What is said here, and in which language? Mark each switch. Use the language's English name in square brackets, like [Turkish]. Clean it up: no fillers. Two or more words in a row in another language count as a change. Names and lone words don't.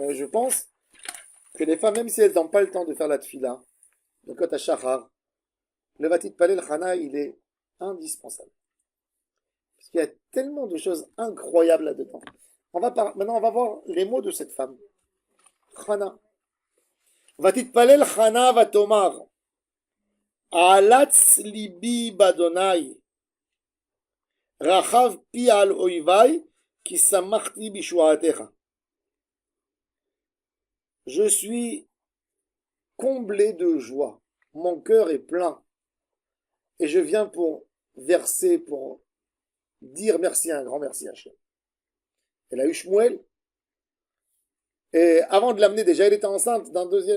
[French] Et je pense que les femmes, même si elles n'ont pas le temps de faire la tfila, le [Hebrew] כות השחר, [French] le [Hebrew] ותתפלל חנה, [French] il est indispensable. Parce qu'il y a tellement de choses incroyables là-dedans. Maintenant, on va voir les mots de cette femme. Hana. [Hebrew] ותתפלל חנה ותאמר, העלץ ליבי באדוני, רחב פי על אויבי, כי שמחתי בישועתך. [French] Je suis comblé de joie, mon cœur est plein, et je viens pour verser, pour dire merci, un grand merci à Hachem. Elle a eu Shmuel, et avant de l'amener, déjà, elle était enceinte d'un deuxième.